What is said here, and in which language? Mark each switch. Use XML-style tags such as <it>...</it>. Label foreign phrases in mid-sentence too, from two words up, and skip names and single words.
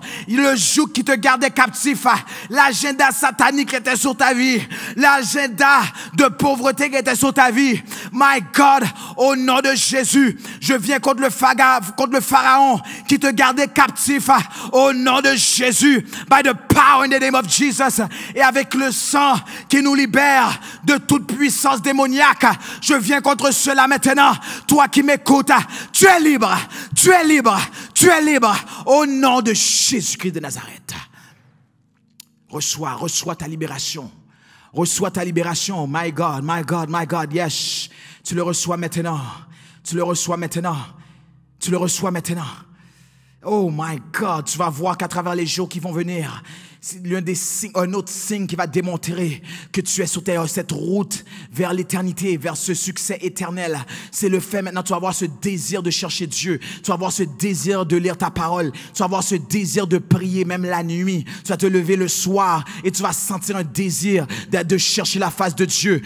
<fr>Le joug qui te gardait captif, l'agenda satanique qui était sur ta vie, l'agenda de pauvreté qui était sur ta vie.</fr> <en>My God,</en> <fr>au nom de Jésus, je viens contre le pharaon qui te gardait captif. Au nom de Jésus,</fr> <en>by the power in the name of Jesus,</en> <fr>et avec le sang qui nous libère de toute puissance démoniaque, je viens contre cela maintenant. Toi qui m'écoutes, tu es libre, tu es libre, tu es libre, au nom de Jésus-Christ de Nazareth. Reçois ta libération. Reçois ta libération.</fr> <en>My God, my God, my God, yes.</en> <fr>Tu le reçois maintenant. Tu le reçois maintenant. Tu le reçois maintenant.</fr> <en>Oh my God,</en> <fr>tu vas voir qu'à travers les jours qui vont venir, c'est un autre signe qui va démontrer que tu es sur cette route vers l'éternité, vers ce succès éternel. C'est le fait maintenant, tu vas avoir ce désir de chercher Dieu. Tu vas avoir ce désir de lire ta parole. Tu vas avoir ce désir de prier même la nuit. Tu vas te lever le soir et tu vas sentir un désir de chercher la face de Dieu.</fr>